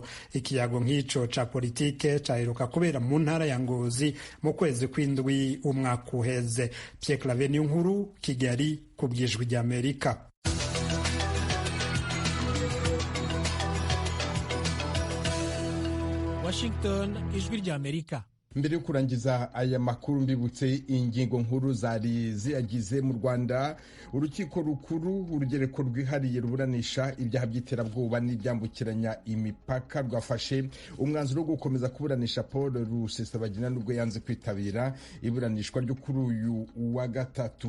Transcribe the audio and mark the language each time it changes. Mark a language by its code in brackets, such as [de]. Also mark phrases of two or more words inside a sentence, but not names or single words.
[rn] Ikiyago nk'ico ca politike caheruka kubera mu ntara ya Ngozi mu kwezi kw'indwi umwaka uheze. Pierre Claver Niyonkuru, Kigali, ku bw'Ijwi ry'Amerika. Washington, Ijwi ry'Amerika. Mbere yo kurangiza aya makuru mbibutse ingingo nkuru zari ziyagize. Mu Rwanda, urukiko rukuru urugereko rwihariye ruburanisha ibyaha by'iterabwoba n'ibyambukiranya imipaka rwafashe umwanzuro wo gukomeza kuburanisha Paul Rusesabagina nubwo yanze kwitabira iburanishwa ryo kuri uyu wa gatatu.